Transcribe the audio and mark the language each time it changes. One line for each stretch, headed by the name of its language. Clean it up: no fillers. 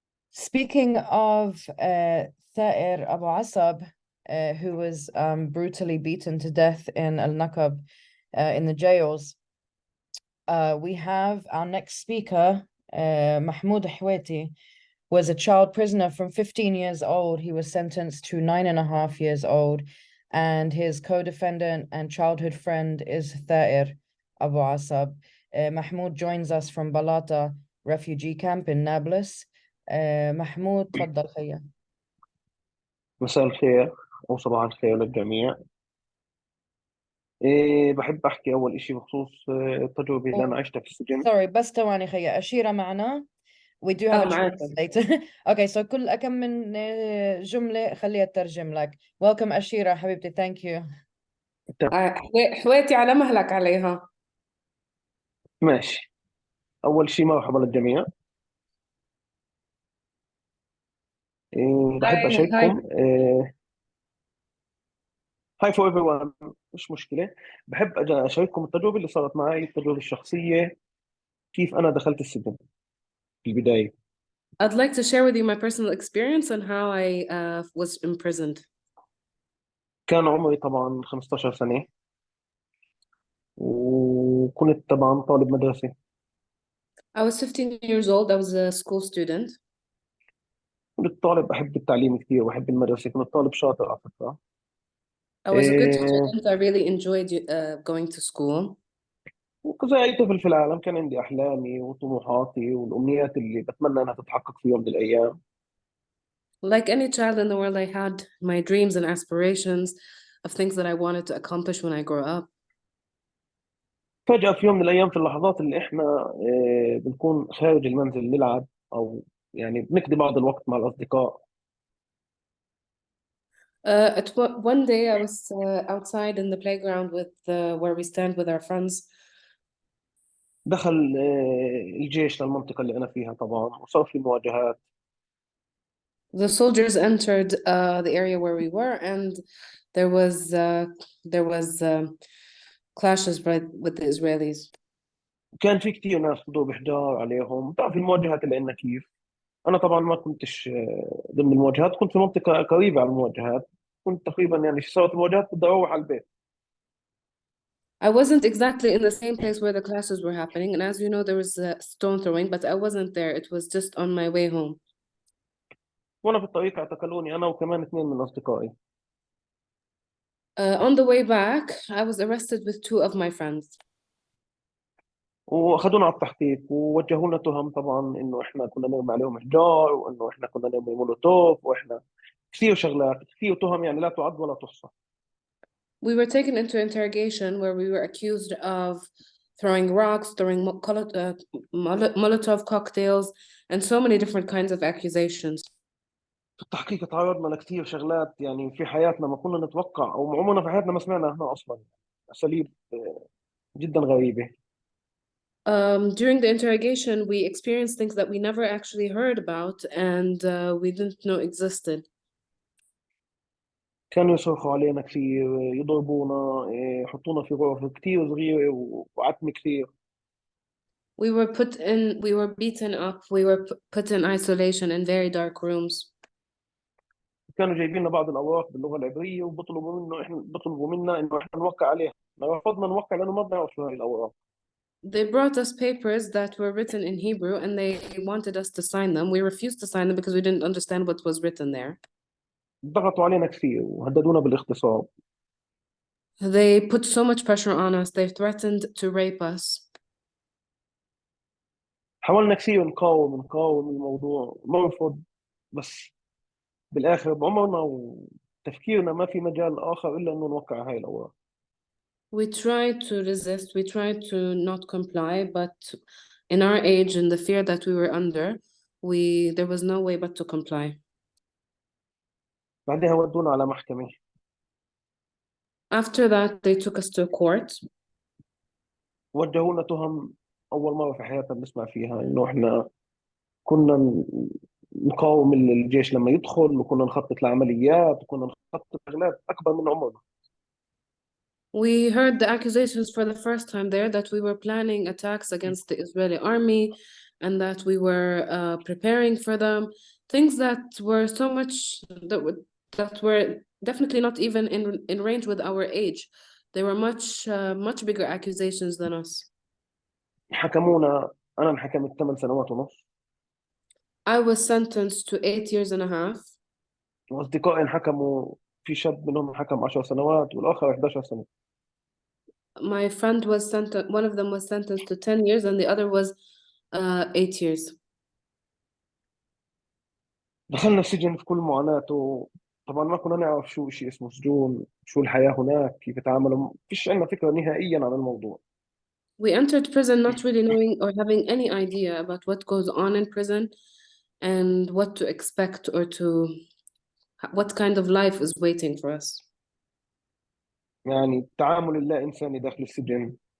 English: Speaking of Thair Abu Asab, who was brutally beaten to death in Al-Naqab in the jails, we have our next speaker, Mahmoud Hweti, was a child prisoner from 15 years old. He was sentenced to 9.5 years old, and his co-defendant and childhood friend is Thair Abu Asab. Mahmoud joins us from Balata refugee camp in Nablus.
Arabic: محمود تفضل خيا. مساء الخير أو صباح الخير للجميع. بحب أحكي أول إشي بخصوص التجربة اللي أنا عشتها في السجن.
English: Sorry,
Arabic: بس ثواني خيا. أشيرة معنا.
English: We do have a translator. Okay, so
Arabic: كل كم من جملة خليها تترجم لك.
English: Welcome
Arabic: أشيرة حبيبتي.
English: Thank you.
Arabic: حويتي على مهلك عليها. ماشي. أول شيء مرحبا للجميع. بحب أشارككم.
English: hi for everyone،
Arabic: مش مشكلة. بحب أشارككم التجربة اللي صارت معي، التجربة الشخصية، كيف أنا دخلت السجن في البداية.
English: I'd like to share with you my personal experience and how I was imprisoned.
Arabic: كان عمري طبعا 15 سنة، وكنت طبعا طالب مدرسة.
English: I was 15 years old. I was a school student.
Arabic: كنت طالب بحب التعليم كثير وبحب المدرسة، كنت طالب شاطر على فكرة.
English: I was a good student. I really enjoyed going to school.
Arabic: وكزي أي طفل في العالم كان عندي أحلامي وطموحاتي والأمنيات اللي بتمنى أنها تتحقق في يوم من الأيام.
English: Like any child in the world, I had my dreams and aspirations of things that I wanted to accomplish when I grow up.
Arabic: فجأة في يوم من الأيام، في اللحظات اللي إحنا بنكون خارج المنزل نلعب أو يعني بنقضي بعض الوقت مع الأصدقاء.
English: One day I was outside in the playground with where we stand with our friends.
Arabic: دخل الجيش للمنطقة اللي أنا فيها طبعا، وصار في مواجهات.
English: The soldiers entered the area where we were, and there was clashes with the Israelis.
Arabic: كان في كثير ناس حضور بحجار عليهم. بتعرف المواجهات اللي عندنا كيف. أنا طبعا ما كنتش ضمن المواجهات، كنت في منطقة قريبة على المواجهات. كنت تقريبا يعني صارت المواجهات بدي أروح على البيت.
English: I wasn't exactly in the same place where the clashes were happening, and as you know, there was stone throwing, but I wasn't there. It was just on my way home.
Arabic: وأنا في الطريق اعتقلوني أنا وكمان 2 من أصدقائي.
English: On the way back, I was arrested with 2 of my friends.
Arabic: واخذونا على التحقيق ووجهوا لنا تهم طبعا انه احنا كنا نرمي عليهم حجار، وانه احنا كنا نرمي مولوتوف، واحنا كثير شغلات، كثير تهم يعني لا تعد ولا تحصى.
English: We were taken into interrogation where we were accused of throwing rocks, throwing Molotov cocktails, and so many different kinds of accusations.
Arabic: في التحقيق تعرضنا لكثير شغلات يعني في حياتنا ما كنا نتوقع، او عمرنا في حياتنا ما سمعنا عنها اصلا. اساليب جدا غريبه.
English: During the interrogation, we experienced things that we never actually heard about and we didn't know existed.
Arabic: كانوا يصرخوا علينا كثير، يضربونا، يحطونا في غرف كثير صغيره وعتمه كثير.
English: We were beaten up, we were put in isolation in very dark rooms.
Arabic: كانوا جايبين لنا بعض الاوراق باللغه العبريه بيطلبوا منا انه احنا نوقع عليها. رفضنا نوقع لانه ما بنعرف شو هاي الاوراق.
English: They brought us papers that were written in Hebrew and they wanted us to sign them. We refused to sign them because we didn't understand what was written there.
Arabic: ضغطوا علينا كثير وهددونا بالاغتصاب.
English: They put so much pressure on us. They threatened to rape us.
Arabic: حاولنا كثير نقاوم الموضوع، نرفض، بس بالاخر بعمرنا وتفكيرنا ما في مجال اخر الا انه نوقع هاي الاوراق.
English: We tried to resist, we tried to not comply, but in our age and the fear that we were under, there was no way but to comply.
Arabic: بعدها ودونا على محكمة.
English: After that, they took us to court.
Arabic: وجهونا تهم أول مرة في حياتنا بنسمع فيها، إنه إحنا كنا نقاوم الجيش لما يدخل، وكنا نخطط لعمليات، وكنا نخطط شغلات أكبر من عمرنا.
English: We heard the accusations for the first time there that we were planning attacks against the Israeli army and that we were preparing for them. Things that were so much, that were definitely not even in range with our age. They were much bigger accusations than us.
Arabic: حكمونا، أنا انحكمت 8 سنوات ونص.
English: I was sentenced to 8 years and a half.
Arabic: وأصدقائي انحكموا، في شاب منهم انحكم 10 سنوات والآخر 11 سنة.
English: My friend was sentenced, one of them was sentenced to 10 years and the other was 8 years.
Arabic: دخلنا السجن في كل معاناته. طبعا ما كنا نعرف شو شيء اسمه سجون، شو الحياة هناك، كيف يتعاملوا، فيش عندنا فكرة نهائيا عن الموضوع.
English: We entered prison not really knowing or having any idea about what goes on in prison and what to expect or what kind of life is waiting for us.
Arabic: يعني التعامل اللا إنساني داخل السجن.